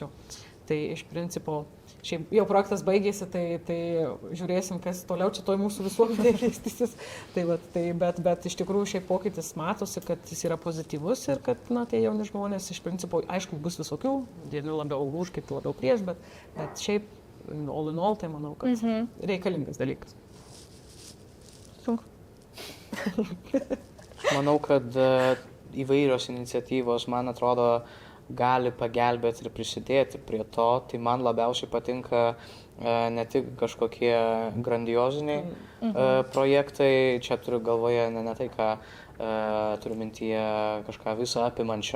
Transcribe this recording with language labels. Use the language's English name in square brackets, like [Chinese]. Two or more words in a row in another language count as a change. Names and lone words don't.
[Lithuanian] Tai iš principo, šiaip jau projektas baigėsi, tai žiūrėsim, kas toliau čia toj mūsų visuomenėje vystysis. Bet iš tikrųjų šiaip pokytis matosi, kad jis yra pozityvus ir kad tie jauni žmonės iš principo, aišku, bus visokių, vieni labiau už, kiti labiau prieš, bet šiaip [English] all in all, [Lithuanian] tai manau, kad reikalingas dalykas. Manau, kad įvairios iniciatyvos, man atrodo, gali pagelbėti ir prisidėti prie to. Tai man labiausiai patinka ne tik kažkokie grandioziniai projektai, čia turiu galvoje ne tai, ką turiu mintyje kažką visą apimančio.